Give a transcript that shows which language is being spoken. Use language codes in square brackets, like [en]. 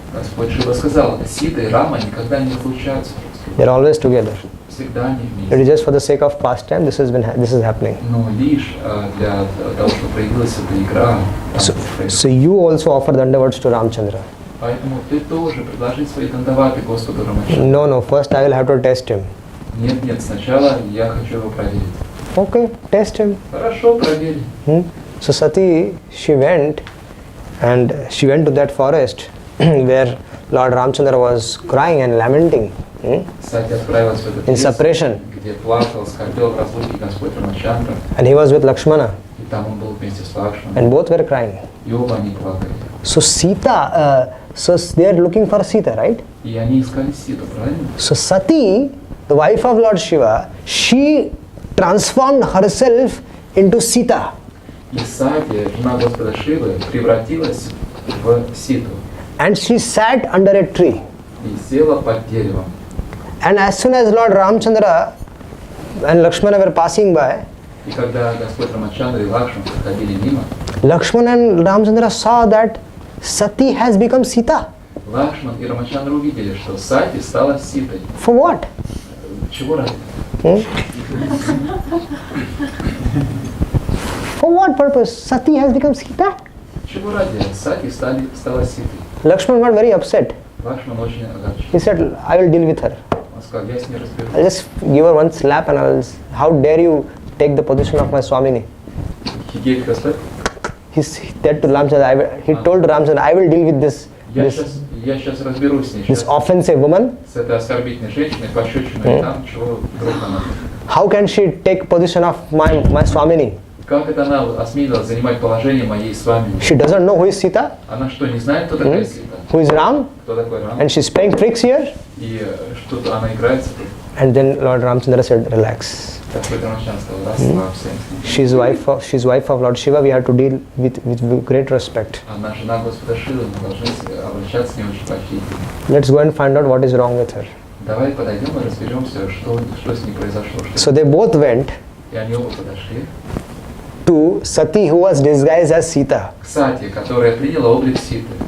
[ru] Господь Шива сказал, Сита и Рама никогда не разлучаются. [en] They are always together. [ru] Всегда они [en] It [ru] вместе. [en] is just for the sake of pastime this is happening. [ru] Но лишь для того, чтобы проявилась эта игра. [en] So you also offer dandavats to Ramchandra. [ru] Поэтому ты тоже предложи свои дандаваты Господу Рамачандре. [en] No, first I will have to test him. [ru] Нет, сначала я хочу его проверить. [en] Okay, test him. [ru] Хорошо, проверь. [en] So Sati, she went to that forest where Lord Ramchandra was crying and lamenting [ru] Сати отправилась в этот [en] in [ru] лес, [en] separation, [ru] где плакал, скорбел в разлуке Господь Рамачандра. [en] and he was with Lakshmana, [ru] И там он был вместе с Лакшманом. [en] and both were crying. [ru] И оба они плакали. [en] So Sita, so they are looking for Sita, right? [ru] И они искали Ситу, правильно? [en] So Sati, the wife of Lord Shiva, she transformed herself into Sita. [ru] И Сати, жена Господа Шивы, превратилась в Ситу. [en] And she sat under a tree. [ru] И села под деревом. [en] And as soon as Lord Ramchandra and Lakshmana were passing by, [ru] И когда Господь Рамачандра и Лакшман проходили мимо, [en] Lakshmana and Ramchandra saw that Sati has become Sita. [ru] Лакшман и Рамачандра увидели, что Сати стала Ситой. [en] For what? [ru] Чего ради? [en] For what purpose? Sati has become Sita? [ru] Чего ради? Сати стала Ситой. [en] Lakshmana got very upset. [ru] Лакшман очень огорчен. [en] He said, I will deal with her. [ru] Он сказал, я с ней разберусь. [en] I'll just give her one slap and how dare you take the position of my Swamini? He gave respect. He said to Ramchandra, he told Ramchandra, I will deal with this [ru] Я сейчас разберусь с ней. [en] this offensive woman. [ru] С этой оскорбительной женщиной, пощечиной там, чего вдруг она. [en] How can she take position of my Swamini? [ru] Как это она осмелилась занимать положение моей с вами? [en] She doesn't know who is Sita, [ru] Она что, не знает, кто такая Сита? [en] who is Ram, [ru] Кто такой Рам? [en] and she's playing tricks here. [ru] И что-то она играется тут. [en] And then Lord Ramchandra said, relax. [ru] Господь Рамачандра сказал, расслабься. [en] She's wife of Lord Shiva. We have to deal with great respect. [ru] Она жена Господа Шивы, мы должны обращаться с ней очень почтительно. [en] Let's go and find out what is wrong with her. [ru] Давай подойдем и разберемся, что с ней произошло. [en] So they both went [ru] И они оба подошли [en] to Sati, who was disguised as Sita. [ru] к Сати, которая приняла облик Ситы.